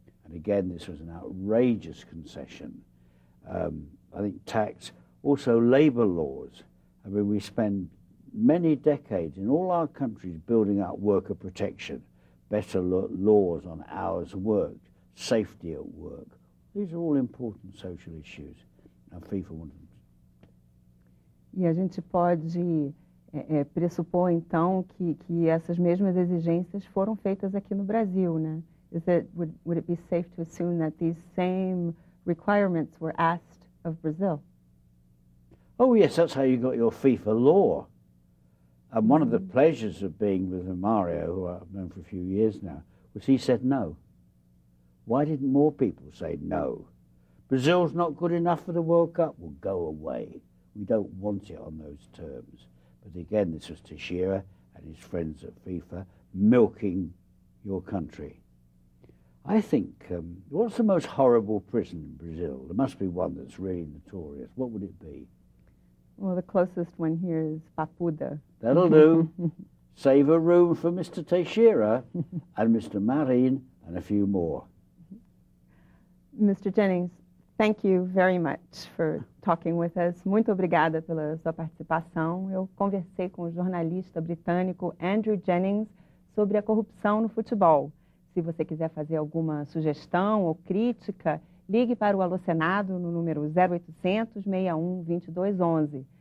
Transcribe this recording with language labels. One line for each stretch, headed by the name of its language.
English: And again, this was an outrageous concession. I think tax, also labour laws. I mean, we spend many decades in all our countries building up worker protection, better laws on hours worked, safety at work. These are all important social issues. Now, FIFA wanted them.
Portuguese: E a gente pode pressupor, então, que essas mesmas exigências foram feitas aqui no Brasil, né?
English: Would it be safe to assume that these same requirements were asked of Brazil? Oh, yes, that's how you got your FIFA law. And one of the pleasures of being with Mario, who I've known for a few years now, was he said no. Why didn't more people say no? Brazil's not good enough for the World Cup? Well, go away. We don't want it on those terms. But again, this was Teixeira and his friends at FIFA milking your country. I think, what's the most horrible prison in Brazil? There must be one that's really notorious. What would it be? Well, the closest one here is Papuda. That'll do. Save a room for Mr. Teixeira and Mr. Marin and a few more. Mr. Jennings, thank you very much for talking with us.
Portuguese: Muito obrigada pela sua participação. Eu conversei com o jornalista britânico Andrew Jennings sobre a corrupção no futebol. Se você quiser fazer alguma sugestão ou crítica, ligue para o Alô Senado no número 0800 61 2211.